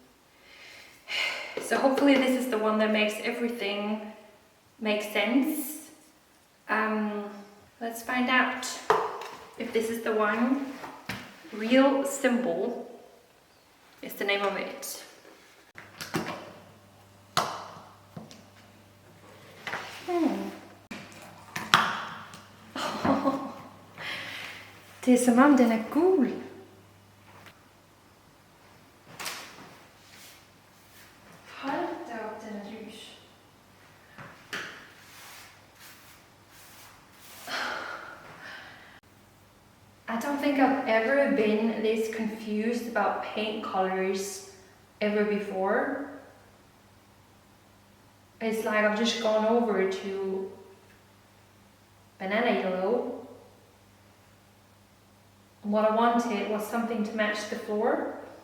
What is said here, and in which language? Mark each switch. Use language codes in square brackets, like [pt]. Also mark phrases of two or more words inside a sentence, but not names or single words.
[en] So hopefully this is the one that makes everything make sense. Let's find out if this is the one. Real Simple is the name of it. [sv] Det är som om den är gul. [da] Hold da op, den er lys. [en] I don't think I've ever been this confused about paint colors ever before. It's like I've just gone over to banana yellow. What I wanted was something to match the floor.